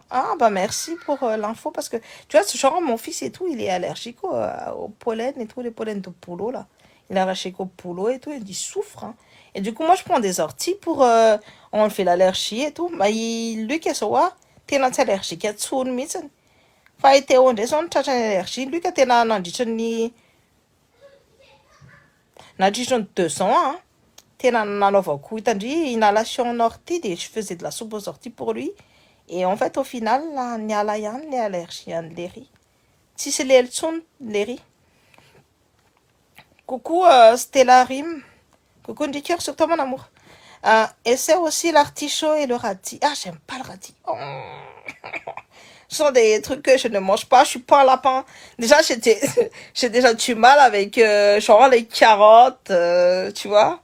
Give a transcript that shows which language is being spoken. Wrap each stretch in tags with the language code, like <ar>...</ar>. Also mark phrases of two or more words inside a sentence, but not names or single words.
<fr>Ah, bah merci pour l'info, parce que, tu vois, ce genre, mon fils et tout, il est allergique au pollen et tout, les pollens de poulet, là. Il est allergique au poulet et tout, il souffre, hein. Et du coup, moi, je prends des orties pour, on fait l'allergie et tout. Bah, lui, qu'est-ce que c'est? T'es allergique à tout, mais</fr> <mg>fa eo ndray zao tratra ny</mg> <fr>allergie lui</fr> <mg>ka tena nandritra ny</mg> <fr>2 ans hein.</fr> <mg>Tena nanaovako hitandry</mg> <fr>inhalation en ortie de je faisais de la soupe aux orties pour lui et en fait au final</fr> <mg>niala ihany le allergie an'le riz tsisy lelo tsony le riz.</mg> <fr>Coucou Stella Rim, coucou Ndiker sur toi mon amour. Essaie aussi l'artichaut et le radis. Ah, j'aime pas le radis. Oh. Ce sont des trucs que je ne mange pas. Je suis pas un lapin. Déjà, j'ai déjà du mal avec genre les carottes, tu vois.</fr>